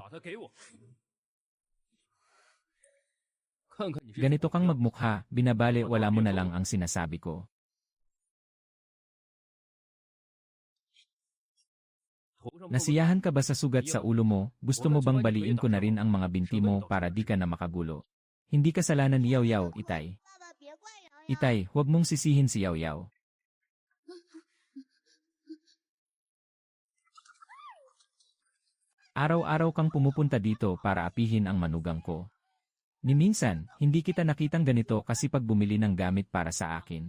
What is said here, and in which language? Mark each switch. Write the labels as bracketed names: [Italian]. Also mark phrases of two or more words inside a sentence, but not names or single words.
[Chinese] 把它给我。看看你这 [Filipino] Ganito kang magmukha, binabale wala mo na lang ang sinasabi ko. [Chinese] 头上碰过 [Filipino] Nasiyahan ka ba sa sugat sa ulo mo? Gusto mo bang baliin ko na rin ang mga binti mo para di ka na makagulo? Hindi kasalanan ni Yaw-Yaw, Itay. [Chinese] 爸爸别怪瑶瑶。 [Filipino] Itay, huwag mong sisihin si Yaw-Yaw. Araw-araw kang pumupunta dito para apihin ang manugang ko. Ni minsan, hindi kita nakitang ganito kasi pag bumili ng gamit para sa akin.